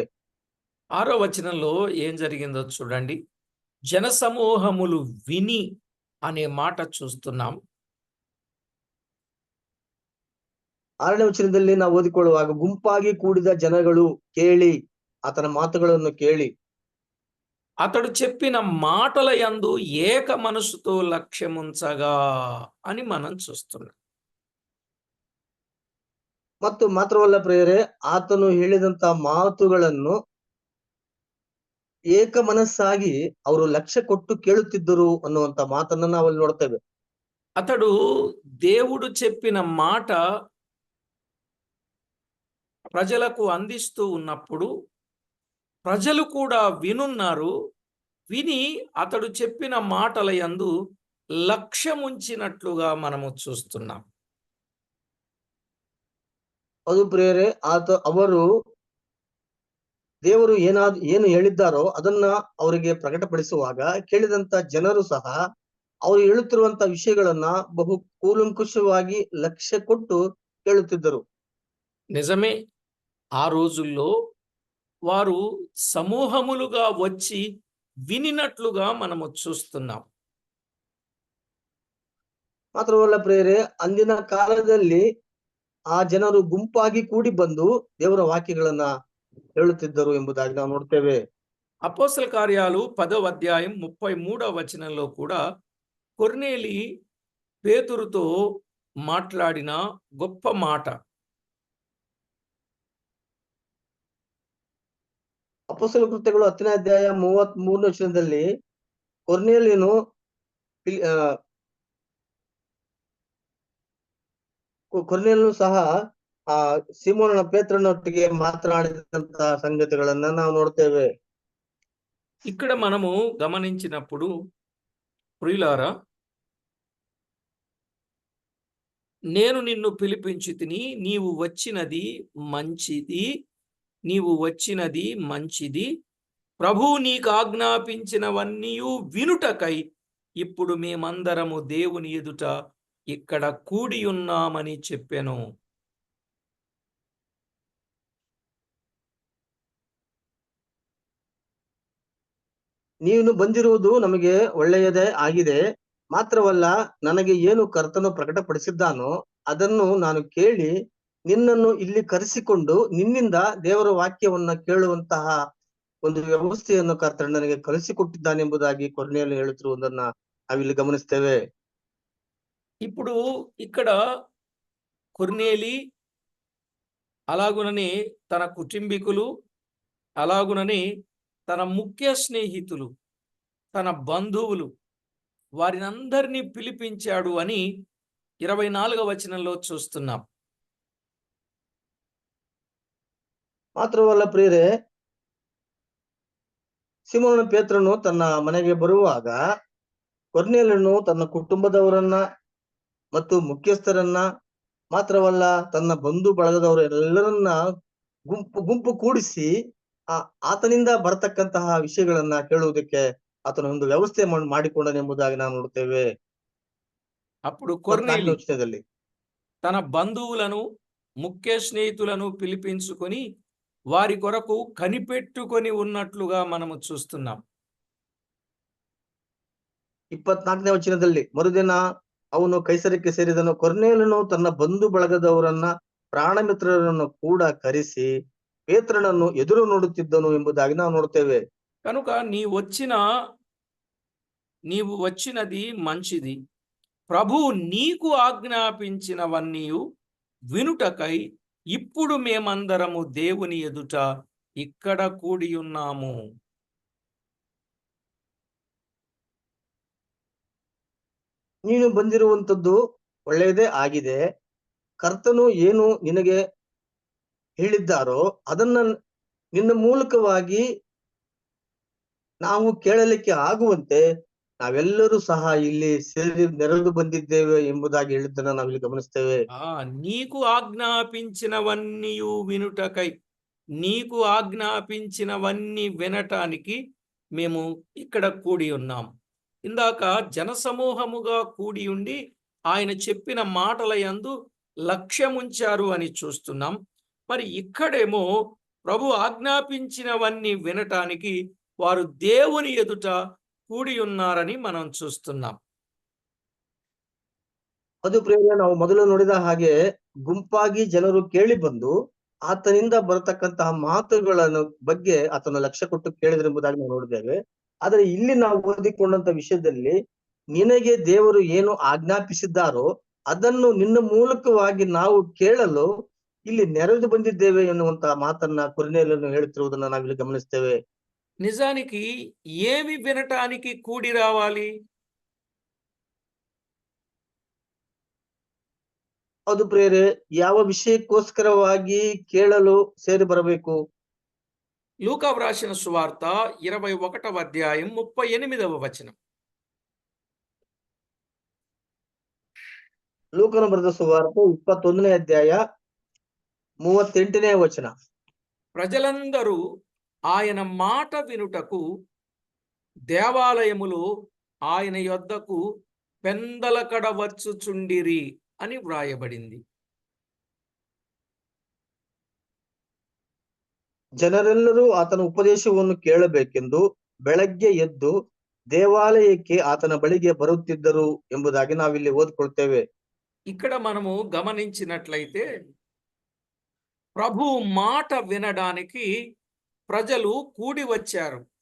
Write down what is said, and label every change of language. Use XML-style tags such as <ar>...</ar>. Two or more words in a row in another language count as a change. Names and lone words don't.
<te>6వ వచనంలో ఏం జరిగిందో చూడండి. జనసమూహములు విని అనే మాట చూస్తున్నాం.</te> <kn>6ನೇ ವಚನದಲ್ಲಿ ನಾವು ಓದಿಕೊಳ್ಳುವಾಗ ಗುಂಪಾಗಿ ಕೂಡಿದ ಜನಗಳು ಕೇಳಿ, ಆತನ ಮಾತುಗಳನ್ನು ಕೇಳಿ</kn> <te>అతడు చెప్పిన మాటల యందు ఏక మనసుతో లక్ష్యముంచగా అని మనం చూస్తున్నాం.</te> <kn>ಮತ್ತು ಮಾತ್ರವಲ್ಲ ಪ್ರೇರೆ, ಆತನು ಹೇಳಿದಂತ ಮಾತುಗಳನ್ನು ಏಕ ಮನಸ್ಸಾಗಿ ಅವರು ಲಕ್ಷ್ಯ ಕೊಟ್ಟು ಕೇಳುತ್ತಿದ್ದರು ಅನ್ನುವಂತ ಮಾತನ್ನ ನಾವಲ್ಲಿ ನೋಡ್ತೇವೆ.</kn> <te>అతడు దేవుడు చెప్పిన మాట ప్రజలకు అందిస్తూ ఉన్నప్పుడు ప్రజలు కూడా వినున్నారు. విని అతడు చెప్పిన మాటల యందు లక్ష్యముంచినట్లుగా మనము చూస్తున్నాం.</te> <kn>ಅದು ಪ್ರಿಯರೇ, ಅವರು ದೇವರು ಏನು ಹೇಳಿದ್ದಾರೋ ಅದನ್ನ ಅವರಿಗೆ ಪ್ರಕಟಪಡಿಸುವಾಗ ಕೇಳಿದಂತ ಜನರು ಸಹ ಅವರು ಹೇಳುತ್ತಿರುವಂತ ವಿಷಯಗಳನ್ನ ಬಹು ಕೂಲಂಕುಷವಾಗಿ ಲಕ್ಷ್ಯ ಕೊಟ್ಟು ಕೇಳುತ್ತಿದ್ದರು.</kn> <te>నిజమే, ఆ రోజుల్లో వారు సమూహములుగా వచ్చి వినినట్లుగా మనము చూస్తున్నాం.</te> <kn>ಮಾತ್ರವಲ್ಲ ಪ್ರಿಯರೇ, ಅಂದಿನ ಕಾಲದಲ್ಲಿ ಆ ಜನರು ಗುಂಪಾಗಿ ಕೂಡಿ ಬಂದು ದೇವರ ವಾಕ್ಯಗಳನ್ನ ಹೇಳುತ್ತಿದ್ದರು ಎಂಬುದಾಗಿ ನಾವು ನೋಡ್ತೇವೆ.</kn> <te>అపోస్తల కార్యాలు 10వ అధ్యాయం 33వ వచనంలో కూడా కొర్నేలి పేతురుతో మాట్లాడిన గొప్ప మాట.</te> <kn>ಅಪೊಸ್ತಲ ಕೃತ್ಯಗಳು 10ನೇ ಅಧ್ಯಾಯ 33ನೇ ವಚನದಲ್ಲಿ ಕೊರ್ನೇಲಿಯನು ಕೊರ್ನೇಲಿಯನು ಸಹ ಆ ಸಿಮೋನನ ಪೇತ್ರನೊಟ್ಟಿಗೆ ಮಾತನಾಡಿದಂತ ಸಂಗತಿಗಳನ್ನ ನಾವು ನೋಡ್ತೇವೆ.</kn> <te>ఇక్కడ మనము గమనించినప్పుడు ప్రియులారా, నేను నిన్ను పిలిపించితిని, నీవు వచ్చినది మంచిది, నీవు వచ్చినది మంచిది, ప్రభువు నీకు ఆజ్ఞాపించినవన్నీయు వినుటకై ఇప్పుడు మేమందరము దేవుని ఎదుట ఇక్కడ కూడి ఉన్నామని చెప్పెను.</te> <kn>ನೀನು ಬಂದಿರುವುದು ನಮಗೆ ಒಳ್ಳೆಯದೇ ಆಗಿದೆ. ಮಾತ್ರವಲ್ಲ, ನನಗೆ ಏನು ಕರ್ತನು ಪ್ರಕಟಪಡಿಸಿದ್ದಾನೋ ಅದನ್ನು ನಾನು ಕೇಳಿ ನಿನ್ನನ್ನು ಇಲ್ಲಿ ಕರೆಸಿಕೊಂಡು ನಿನ್ನಿಂದ ದೇವರ ವಾಕ್ಯವನ್ನ ಕೇಳುವಂತಹ ಒಂದು ವ್ಯವಸ್ಥೆಯನ್ನು ಕರ್ತನು ನನಗೆ ಕಲಿಸಿಕೊಟ್ಟಿದ್ದಾನೆಂಬುದಾಗಿ ಕೊರ್ನೇಲಿಯನು ಹೇಳುತ್ತಿರುವುದನ್ನ ನಾವಿಲ್ಲಿ ಗಮನಿಸ್ತೇವೆ.</kn> <te>ఇప్పుడు ఇక్కడ కొర్నేలి అలాగుననే తన కుటుంబీకులు, అలాగుననే తన ముఖ్య స్నేహితులు, తన బంధువులు, వారినందరినీ పిలిపించాడు అని 24వ వచనంలో చూస్తున్నాం.</te> <kn>ಮಾತ್ರವಲ್ಲ ಪ್ರಿಯರೇ, ಸಿಮೋನ ಪೇತ್ರನು ತನ್ನ ಮನೆಗೆ ಬರುವಾಗ ಕೊರ್ನೇಲಿಯನು ತನ್ನ ಕುಟುಂಬದವರನ್ನ ಮತ್ತು ಮುಖ್ಯಸ್ಥರನ್ನ, ಮಾತ್ರವಲ್ಲ ತನ್ನ ಬಂಧು ಬಳಗದವರೆಲ್ಲರನ್ನ ಗುಂಪು ಕೂಡಿಸಿ ಆತನಿಂದ ಬರತಕ್ಕಂತಹ ವಿಷಯಗಳನ್ನ ಕೇಳುವುದಕ್ಕೆ ಆತನ ಒಂದು ವ್ಯವಸ್ಥೆ ಮಾಡಿಕೊಂಡನೆಂಬುದಾಗಿ ನಾವು ನೋಡ್ತೇವೆ.</kn> <te>అప్పుడు కొర్నేలి</te> <kn>ವಚನದಲ್ಲಿ</kn> <te>తన బంధువులను, ముఖ్య స్నేహితులను పిలిపించుకొని వారి కొరకు కనిపెట్టుకొని ఉన్నట్లుగా మనము చూస్తున్నాం.</te> <kn>24ನೇ ವಚನದಲ್ಲಿ, ಮರುದಿನ ಅವನು ಕೈಸರಕ್ಕೆ ಸೇರಿದನು. ಕೊರ್ನೇಲಿಯನು ತನ್ನ ಬಂಧು ಬಳಗದವರನ್ನ, ಪ್ರಾಣ ಮಿತ್ರರನ್ನು ಕೂಡ ಕರೆಸಿ ಪೇತ್ರನನ್ನು ಎದುರು ನೋಡುತ್ತಿದ್ದನು ಎಂಬುದಾಗಿ ನಾವು ನೋಡ್ತೇವೆ.</kn> <te>కనుక నీవు వచ్చినది మంచిది, ప్రభువు నీకు ఆజ్ఞాపించినవన్నీయు వినుటకై ఇప్పుడు మేమందరము దేవుని ఎదుట ఇక్కడ కూడి ఉన్నాము.</te> <kn>ನೀನು ಬಂದಿರುವಂತದ್ದು ಒಳ್ಳೆಯದೇ ಆಗಿದೆ. ಕರ್ತನು ಏನು ನಿನಗೆ ಹೇಳಿದ್ದಾರೋ ಅದನ್ನ ನಿನ್ನ ಮೂಲಕವಾಗಿ ನಾವು ಕೇಳಲಿಕ್ಕೆ ಆಗುವಂತೆ ನಾವೆಲ್ಲರೂ ಸಹ ಇಲ್ಲಿ ಸೇರಿ ನೆರೆದು ಬಂದಿದ್ದೇವೆ ಎಂಬುದಾಗಿ ಹೇಳಿದ್ದನ್ನ ನಾವಿಲ್ಲಿ ಗಮನಿಸ್ತೇವೆ.</kn> <te>నీకు ఆజ్ఞాపించినవన్నీయు వినుటకై, నీకు ఆజ్ఞాపించినవన్నీ వినటానికి మేము ఇక్కడ కూడి ఉన్నాం. ఇందాక జనసమూహముగా కూడి ఉండి ఆయన చెప్పిన మాటల యందు లక్ష్యముంచారు అని చూస్తున్నాం. మరి ఇక్కడేమో ప్రభు ఆజ్ఞాపించినవన్నీ వినటానికి వారు దేవుని ఎదుట కూడి ఉన్నారని మనం చూస్తున్నాం.</te> <kn>ಅದು ಪ್ರಿಯರೇ, ನಾವು ಮೊದಲು ನೋಡಿದ ಹಾಗೆ ಗುಂಪಾಗಿ ಜನರು ಕೇಳಿ ಬಂದು ಆತನಿಂದ ಬರತಕ್ಕಂತಹ ಮಾತುಗಳನ್ನು ಬಗ್ಗೆ ಆತನ ಲಕ್ಷ್ಯ ಕೊಟ್ಟು ಕೇಳಿದ್ರೆಂಬುದಾಗಿ ನಾವು ನೋಡಿದ್ದೇವೆ. ಆದ್ರೆ ಇಲ್ಲಿ ನಾವು ಓದಿಕೊಂಡಂತ ವಿಷಯದಲ್ಲಿ ನಿನಗೆ ದೇವರು ಏನು ಆಜ್ಞಾಪಿಸಿದ್ದಾರೋ ಅದನ್ನು ನಿನ್ನ ಮೂಲಕವಾಗಿ ನಾವು ಕೇಳಲು ಇಲ್ಲಿ ನೆರೆದು ಬಂದಿದ್ದೇವೆ ಎನ್ನುವಂತಹ ಮಾತನ್ನ ಕೊರ್ನೇಲಿಯನು ಹೇಳುತ್ತಿರುವುದನ್ನ ನಾವಿಲ್ಲಿ ಗಮನಿಸ್ತೇವೆ.</kn> <te>నిజానికి ఏమి వినటానికి కూడి రావాలి?</te> <kn>ಅದು ಪ್ರಿಯರೇ, ಯಾವ ವಿಷಯಕ್ಕೋಸ್ಕರವಾಗಿ ಕೇಳಲು ಸೇರಿ ಬರಬೇಕು?</kn> <te>లూకా వ్రాసిన సువార్త 21వ అధ్యాయం 38వ వచనం.</te> <kn>ಲೂಕನ ಬರೆದ ಸುವಾರ್ತೆ 21ನೇ ಅಧ್ಯಾಯ 38ನೇ ವಚನ.</kn> <te>ప్రజలందరూ ఆయన మాట వినుటకు దేవాలయములో ఆయన యొద్దకు పెందలకడ వచ్చుచుండిరి అని వ్రాయబడింది.</te> <kn>ಜನರೆಲ್ಲರೂ ಆತನ ಉಪದೇಶವನ್ನು ಕೇಳಬೇಕೆಂದು ಬೆಳಗ್ಗೆ ಎದ್ದು ದೇವಾಲಯಕ್ಕೆ ಆತನ ಬಳಿಗೆ ಬರುತ್ತಿದ್ದರು ಎಂಬುದಾಗಿ ನಾವಿಲ್ಲಿ ಓದ್ಕೊಳ್ತೇವೆ.</kn> <te>ఇక్కడ మనము గమనించినట్లయితే ప్రభు మాట వినడానికి ప్రజలు కూడి వచ్చారు.</te>